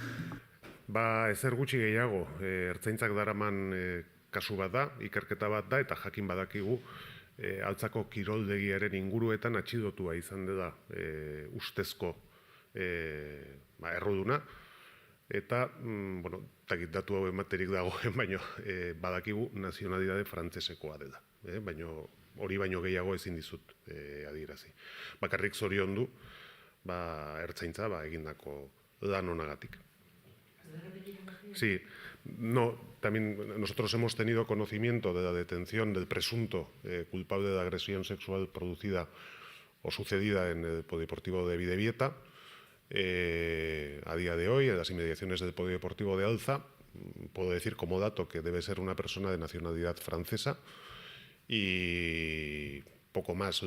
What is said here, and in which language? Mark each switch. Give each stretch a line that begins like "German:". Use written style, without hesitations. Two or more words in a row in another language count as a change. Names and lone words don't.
Basque: Ezer gutxi gehiago, ertzaintzak daraman kasu bat da, ikerketa bat da, eta jakin badakigu Altzako kiroldegiaren inguruetan atxilotua izan dela ustezko erruduna, eta datu hau ematerik dagoen, baina badakigu nazionalidade frantsesekoa dela. Baina hori baino gehiago ezin dizut adierazi. Bakarrik zoriondu ertzaintza egindako lan honagatik.
Spanish: Sí, también nosotros hemos tenido conocimiento de la detención del presunto culpable de agresión sexual producida o sucedida en el Polideportivo de Bidebieta. A día de hoy, en las inmediaciones del Polideportivo de Alza, puedo decir como dato que debe ser una persona de nacionalidad francesa y poco más.